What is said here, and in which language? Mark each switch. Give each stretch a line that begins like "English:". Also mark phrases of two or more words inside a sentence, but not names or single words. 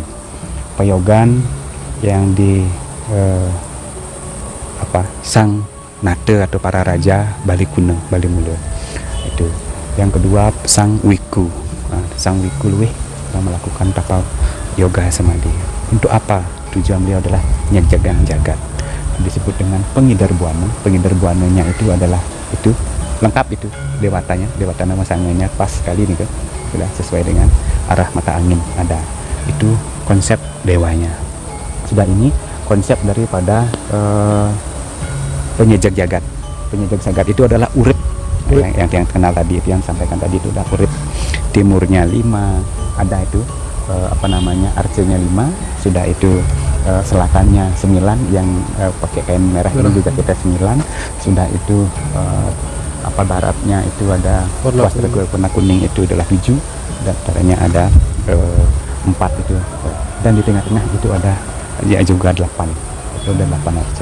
Indonesian: Peyogan yang di Sang Nate atau para raja Bali Kuno, Bali Mula. Itu. Yang kedua Sang Wiku. Sang Wiku luwih melakukan tapa yoga samadhi. Untuk apa? Tujuan beliau adalah
Balinese: nyejagang jagat.
Indonesian: Disebut dengan pengidar buana. Pengidar buananya itu adalah itu lengkap itu dewata nama sanganya pas sekali nih kan. Sudah sesuai dengan arah mata angin ada. Itu konsep dewanya. Sudah ini konsep daripada penyejak jagat. Penyejak jagat itu adalah urip. Yang kenal tadi itu yang sampaikan tadi itu adalah urip. Timurnya 5, ada itu arcenya 5, sudah itu selatannya 9 yang pakai kain merah ini juga kita 9, sudah itu baratnya itu ada warna kuning itu adalah 7, dan utaranya ada 4 itu, dan di tengah-tengah itu ada juga 8, itu ada 8 arca.